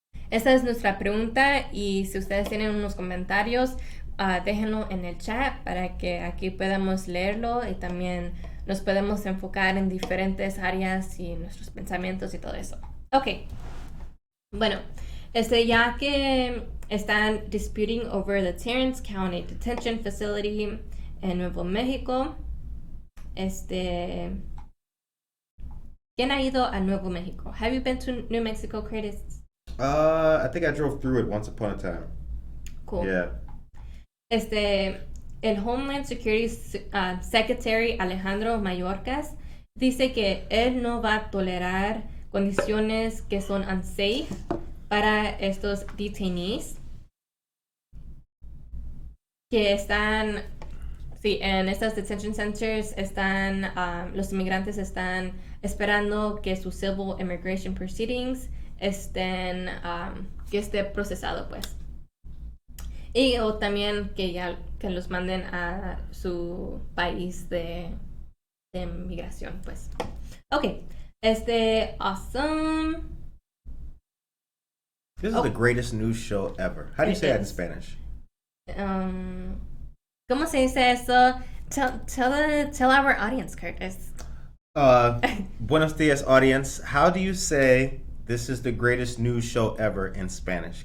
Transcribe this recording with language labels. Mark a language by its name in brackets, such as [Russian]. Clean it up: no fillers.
[Spanish] Esta es nuestra pregunta y si ustedes tienen unos comentarios, déjenlo en el chat para que aquí podamos leerlo y también nos podemos enfocar en diferentes áreas y nuestros pensamientos y todo eso. Ok. Bueno, ya que están disputing over the Terrence County Detention Facility en Nuevo México, ¿quién ha ido a Nuevo México? [English] Have you been to New Mexico, Curtis? I think I drove through it once upon a time. Cool. Yeah. [Spanish] El Homeland Security Secretary Alejandro Mayorkas dice que él no va a tolerar condiciones que son unsafe para estos detainees que están, en estas detention centers los inmigrantes están esperando que su civil immigration proceedings que esté procesado, pues. O también que los manden a su país de migración, pues. [English] Ok. Awesome. This is the greatest news show ever. How do you say that in Spanish? [Spanish] ¿Cómo se dice eso? Tell our audience, Curtis. Buenos dias, audience. [English] How do you say this is the greatest news show ever in Spanish?